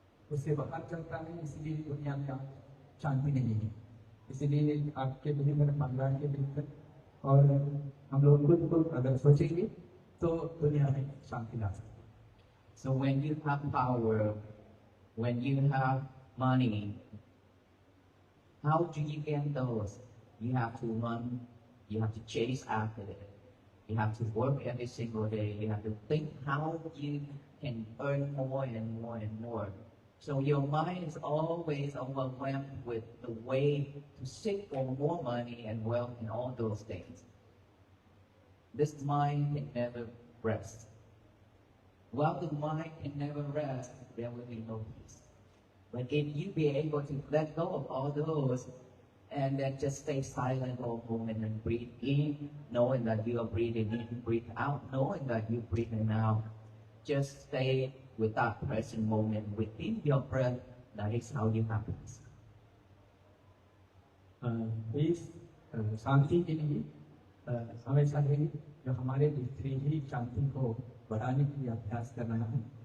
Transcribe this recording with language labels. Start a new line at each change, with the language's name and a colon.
Hindi: उससे बाहर चलता है, इसलिए दुनिया में शांति नहीं है। इसलिए आपके भीतर, परिवार के भीतर और हम लोग खुद को अगर सोचेंगे तो दुनिया में शांति ला सकते हैं।
English: So when you have power, when you have money, how do you get those? You have to run, you have to chase after it. You have to work every single day. You have to think how you can earn more and more and more. So your mind is always overwhelmed with the way to seek for more money and wealth and all those things. This mind can never rest. While the mind can never rest, there will be no peace. But if you be able to let go of all those and then just stay silent for a moment and breathe in, knowing that you are breathing in, breathe out, knowing that you're breathing out, just stay with that present moment within your breath. That is how you have peace.
Hindi: इस शांति के लिए हमेशा ही जो हमारे भीतरी ही शांति को बढ़ाने के लिए अभ्यास करना है।